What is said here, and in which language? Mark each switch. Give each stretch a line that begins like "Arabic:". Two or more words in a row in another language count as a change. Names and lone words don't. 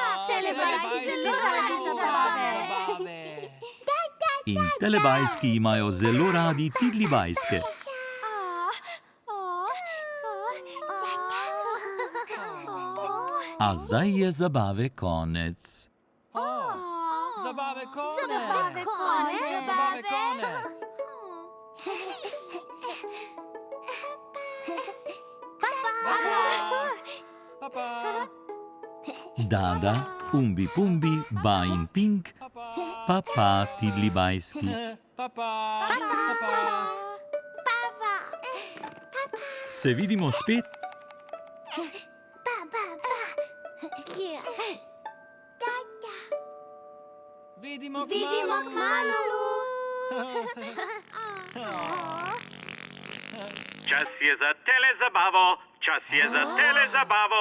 Slovenian: In Telebajski imajo zelo radi Telebajske. A zdaj je zabave konec. Zabave konec. Zabave konec. Zabave konec. Papa. Dada, umbi pumbi, ba in pink, papa Telebajski. Papa. Se vidimo spet? Vidimo kmalu. Čas je za telezabavo, čas je za telezabavo.